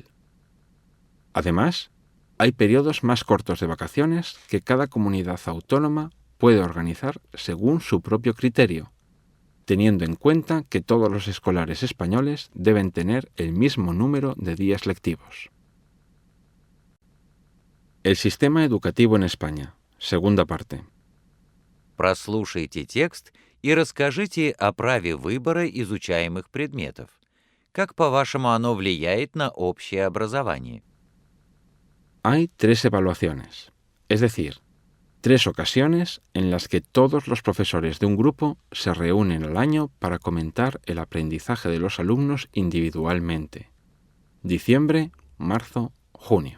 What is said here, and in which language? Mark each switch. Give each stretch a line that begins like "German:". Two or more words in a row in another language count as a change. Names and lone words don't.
Spanish: Además, hay periodos más cortos de vacaciones que cada comunidad autónoma puede organizar según su propio criterio, teniendo en cuenta que todos los escolares españoles deben tener el mismo número de días lectivos. El sistema educativo en España. Segunda parte.
Russian: Прослушайте текст и расскажите о праве выбора изучаемых предметов. Как, по-вашему, оно влияет на общее образование?
Spanish: Hay 3 evaluaciones, es decir, 3 ocasiones en las que todos los profesores de un grupo se reúnen al año para comentar el aprendizaje de los alumnos individualmente. Diciembre, marzo, junio.